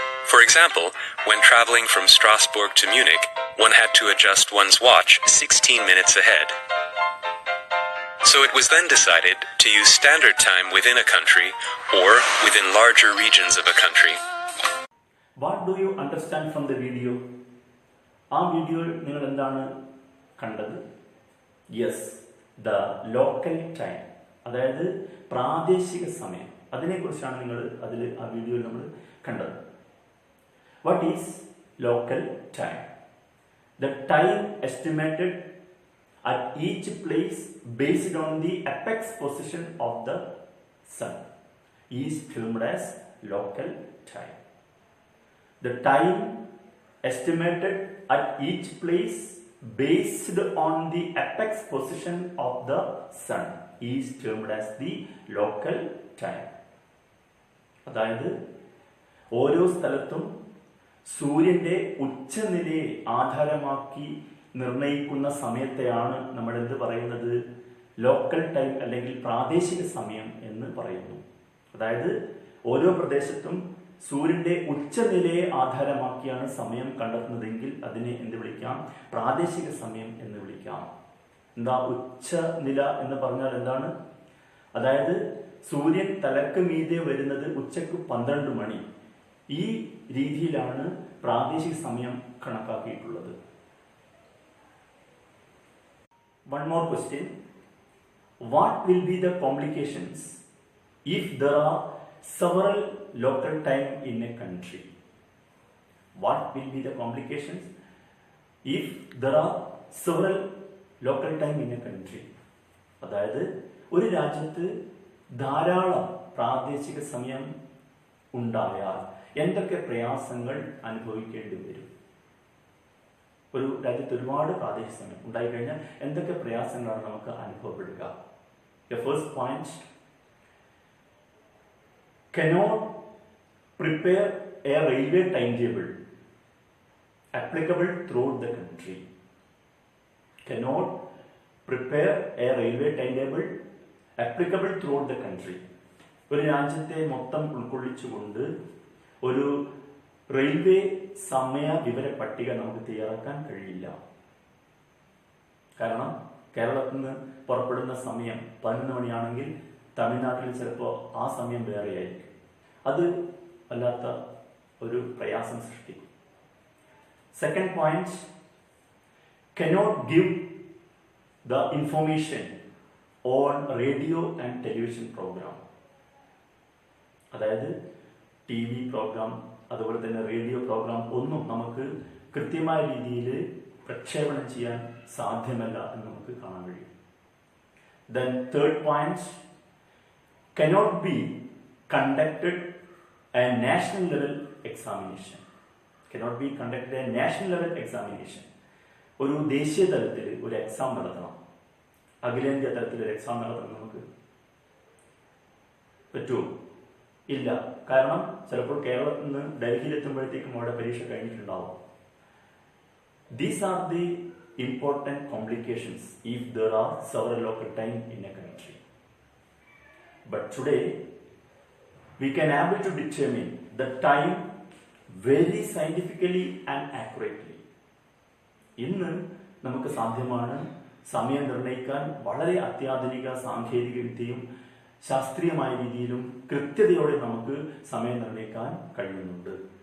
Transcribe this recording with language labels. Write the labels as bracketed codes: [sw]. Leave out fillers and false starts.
[en] For example, when traveling from Strasbourg to Munich, one had to adjust one's watch 16 minutes ahead. So it was then decided to use standard time within a country or within larger regions of a country. What do you understand from the video? [ml] ആ വീഡിയോയിൽ നിങ്ങൾ എന്താണ് കണ്ടത്? [en] yes, the local time, [ml] അതായത് പ്രാദേശിക സമയം, അതിനെക്കുറിച്ചാണ് നിങ്ങൾ ആ വീഡിയോയിൽ നമ്മൾ കണ്ടത്. [en] What is local time? The time estimated at each place based on the apex position of the sun is termed as local time. The time estimated at each place based on the apex position of the sun is termed as the local time. [ml] അതായത് ഓരോ സ്ഥലത്തും സൂര്യന്റെ ഉച്ചനിലയെ ആധാരമാക്കി നിർണയിക്കുന്ന സമയത്തെയാണ് നമ്മൾ എന്ത് പറയുന്നത്? Local time അല്ലെങ്കിൽ പ്രാദേശിക സമയം എന്ന് പറയുന്നു. അതായത് ഓരോ പ്രദേശത്തും സൂര്യന്റെ ഉച്ചനിലയെ ആധാരമാക്കിയാണ് സമയം കണ്ടെത്തുന്നതെങ്കിൽ അതിനെ എന്ത് വിളിക്കാം? പ്രാദേശിക സമയം എന്ന് വിളിക്കാം. എന്താ ഉച്ചനില എന്ന് പറഞ്ഞാൽ എന്താണ്? അതായത് സൂര്യൻ തലക്ക് മീതെ വരുന്നത് ഉച്ചക്ക് 12 മണി. ഈ രീതിയിലാണ് പ്രാദേശിക സമയം കണക്കാക്കിയിട്ടുള്ളത്. [en] One more question. What will be the complications if there are several local time in a country? What will be the complications if there are several local time in a country? [ml] അതായത് ഒരു രാജ്യത്ത് ധാരാളം പ്രാദേശിക സമയം ഉണ്ടായാൽ എന്തൊക്കെ പ്രയാസങ്ങൾ അനുഭവിക്കേണ്ടി വരും? ഒരു രാജ്യത്ത് ഒരുപാട് പ്രാദേശിക സമയം ഉണ്ടായിക്കഴിഞ്ഞാൽ എന്തൊക്കെ പ്രയാസങ്ങളാണ് നമുക്ക് അനുഭവപ്പെടുക? [en] The first point, cannot prepare a railway timetable applicable throughout the country. Cannot prepare a railway timetable applicable throughout the country. [ml] ഒരു രാജ്യത്തെ മൊത്തം ഉൾക്കൊള്ളിച്ചുകൊണ്ട് ഒരു റെയിൽവേ സമയ വിവര പട്ടിക നമുക്ക് തയ്യാറാക്കാൻ കഴിയില്ല. കാരണം കേരളത്തിൽ നിന്ന് പുറപ്പെടുന്ന സമയം 11 മണിയാണെങ്കിൽ തമിഴ്നാട്ടിൽ ചിലപ്പോൾ ആ സമയം വേറെയായിരിക്കും. അത് വല്ലാത്ത ഒരു പ്രയാസം സൃഷ്ടിക്കും. [en] Second point, cannot give the information on radio and television program. [ml] അതായത് TV പ്രോഗ്രാം അതുപോലെ തന്നെ റേഡിയോ പ്രോഗ്രാം ഒന്നും നമുക്ക് കൃത്യമായ രീതിയിൽ പ്രക്ഷേപണം ചെയ്യാൻ സാധ്യമല്ല എന്ന് നമുക്ക് കാണാൻ കഴിയും. [en] Then third point, cannot be conducted a national level examination. Cannot be conducted a national level examination. [ml] ഒരു ദേശീയ തലത്തിൽ ഒരു എക്സാം നടത്തണം, അഖിലേന്ത്യാ തലത്തിൽ ഒരു എക്സാം നടത്തണം നമുക്ക് പറ്റുമോ? ഇല്ല. കാരണം ചിലപ്പോൾ കേരളത്തിൽ നിന്ന് ഡൽഹിയിൽ എത്തുമ്പോഴത്തേക്കും അവിടെ പരീക്ഷ കഴിഞ്ഞിട്ടുണ്ടാവും. [en] These are the important complications if there are several local time in a country. But today we can able to determine the time very scientifically and accurately. [ml] ഇന്ന് നമുക്ക് സാധ്യമാണ് സമയം നിർണ്ണയിക്കാൻ വളരെ അത്യാധുനിക സാങ്കേതിക വിദ്യയും ശാസ്ത്രീയമായ രീതിയിലും കൃത്യതയോടെ നമുക്ക് സമയം നിർണ്ണയിക്കാൻ കഴിയുന്നുണ്ട്.